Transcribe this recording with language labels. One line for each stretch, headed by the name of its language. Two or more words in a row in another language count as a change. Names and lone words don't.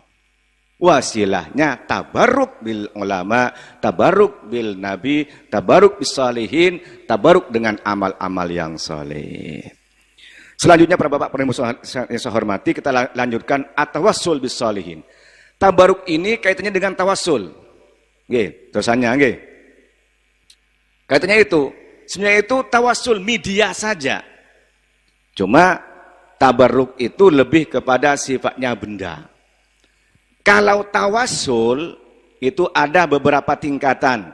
Indonesian: Wasilahnya
Arabic: تبرك بالعلماء, تبرك بالنبي, تبرك بالصالحين,
Indonesian: tabarruk dengan amal-amal yang saleh. Selanjutnya para bapak yang saya hormati, kita lanjutkan
Arabic: التوسل بالصالحين.
Indonesian: Tabaruk ini kaitannya dengan tawassul. Nggih, terusannya nggih. Kaitannya itu, sebenarnya itu tawassul media saja. Cuma tabaruk itu lebih kepada sifatnya benda. Kalau tawassul itu ada beberapa tingkatan.